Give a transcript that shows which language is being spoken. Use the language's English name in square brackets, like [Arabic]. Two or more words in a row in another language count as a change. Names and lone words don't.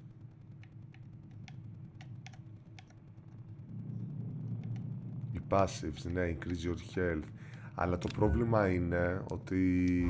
[Greek] Οι passives, ναι, [English] increase your health. [Greek] Αλλά το πρόβλημα είναι ότι...